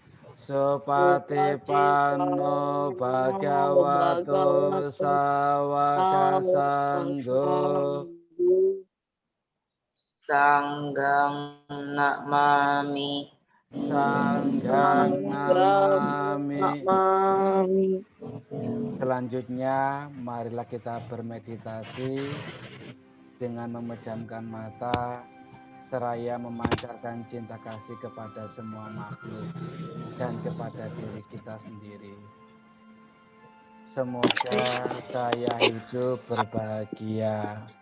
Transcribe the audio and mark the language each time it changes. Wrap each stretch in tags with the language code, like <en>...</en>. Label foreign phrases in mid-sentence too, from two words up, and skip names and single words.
<pi>Supatipanno Bhagavato Sawaka Sanggo. Sanggang namami. Sanggang namami.</pi> <id>Selanjutnya marilah kita bermeditasi dengan memejamkan mata seraya memancarkan cinta kasih kepada semua makhluk dan kepada diri kita sendiri. Semoga saya hidup berbahagia.</id>